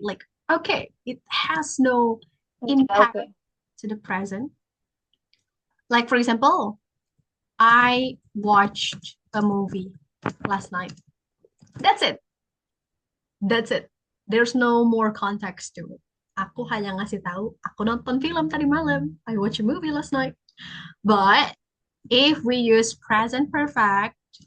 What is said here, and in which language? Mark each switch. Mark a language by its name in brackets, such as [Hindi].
[English] Like, okay, it has no impact okay. to the present. Like, for example, I watched a movie last night. That's it. That's it. There's no more context to it. [Indonesian] Aku hanya ngasih tahu, aku nonton film tadi malam. [English] I watched a movie last night. But if we use present perfect,